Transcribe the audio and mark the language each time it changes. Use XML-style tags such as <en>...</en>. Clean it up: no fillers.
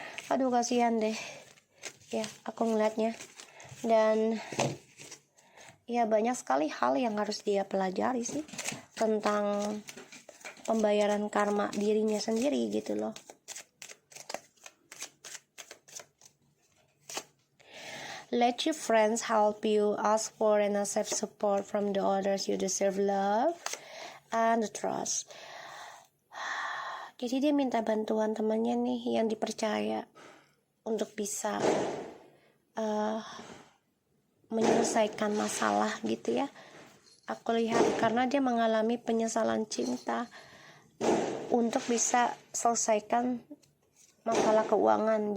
<id>Aduh, kasihan deh, ya, aku ngeliatnya. Dan ya banyak sekali hal yang harus dia pelajari sih tentang pembayaran karma dirinya sendiri gitu loh.</id> <en>Let your friends help you, ask for and accept support from the others. You deserve love and trust.</en> <id>Jadi dia minta bantuan temannya nih yang dipercaya untuk bisa menyelesaikan masalah gitu ya. Aku lihat karena dia mengalami penyesalan cinta, untuk bisa selesaikan masalah keuangan.</id>